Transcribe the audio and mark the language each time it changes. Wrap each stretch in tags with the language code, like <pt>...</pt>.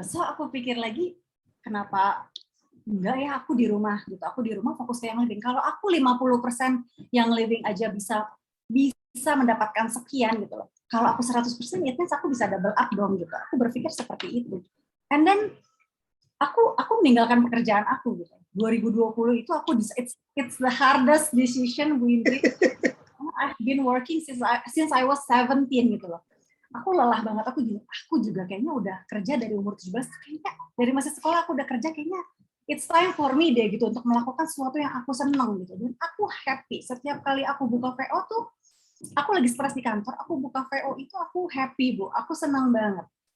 <id>So aku pikir lagi kenapa enggak ya aku di rumah gitu. Aku di rumah fokus ke yang living. Kalau aku 50% yang living aja bisa mendapatkan sekian gitu loh. Kalau aku 100%</id> <en>it means</en> <id>aku bisa</id> <en>double up</en> <id>dong gitu. Aku berpikir seperti itu. And then aku meninggalkan pekerjaan aku gitu. 2020 itu aku</id> <en>it's the hardest decision we did. I've been working since I was 17</en> <id>gitu loh. Aku lelah banget, aku juga kayaknya udah kerja dari umur 17, kayaknya dari masa sekolah aku udah kerja, kayaknya</id> <en>it's time for me</en> <id>deh gitu untuk melakukan sesuatu yang aku seneng gitu. Dan aku happy setiap kali aku buka VO tuh, aku lagi stres di kantor, aku buka VO itu aku happy Bu, aku senang banget.</id>